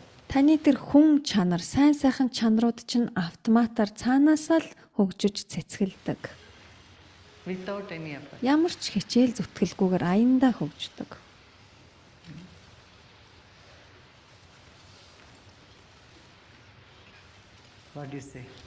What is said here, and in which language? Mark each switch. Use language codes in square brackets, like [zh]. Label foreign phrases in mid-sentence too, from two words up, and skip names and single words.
[mn] таны тэр хүн чанар, сайн сайхан чанарууд чинь автоматар цаанаасаа л хөгжиж цэцгэлдэг. [en] Without any effort. [mn] Ямар ч хичээл зүтгэлгүйгээр аяндаа хөгждөг. [en] What do you say? Yes?